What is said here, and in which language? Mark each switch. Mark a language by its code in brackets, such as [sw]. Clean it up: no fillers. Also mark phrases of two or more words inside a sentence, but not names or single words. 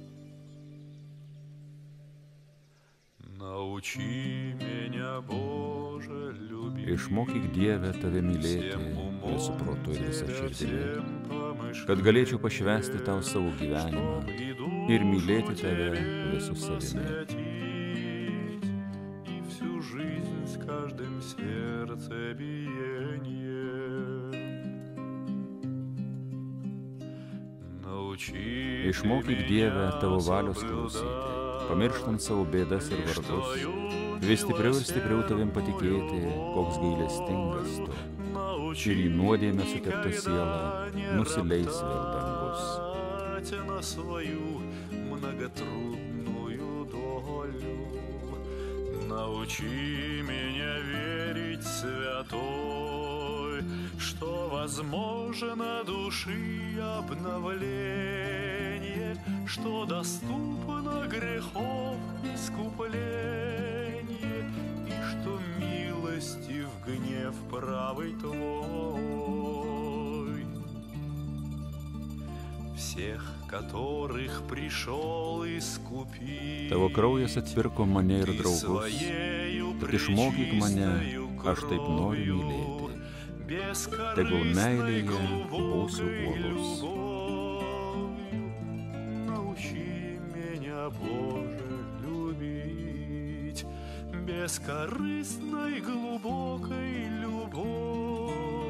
[ru] Научи меня, Боже, [lt] Išmokyk Dieve tave mylėti visų protu ir visą širdimi, kad galėčiau pašvęsti tau savo gyvenimą ir mylėti tave visų savimi. Išmokyk Dieve tavo valios klausyti, pamirštant savo bėdas ir vargus, vis stipriau ir stipriau tavim patikėti, koks gailestingas tu, ir į nuodėmę sutepta siela nusileis vėl dangus. [ru] Научи меня верить святой, что возможно души обновление, что доступно грехов искупление, и что милостив гнев правый твой. Всех, которых пришел искупить. [lt] Tavo kraujas atpirko mane ir draugus, tad išmokyk mane, aš taip noriu mylėti. Tegul meilėje būsiu uolus. [ru] Научи меня, Боже, любить бескорыстной глубокой любовью.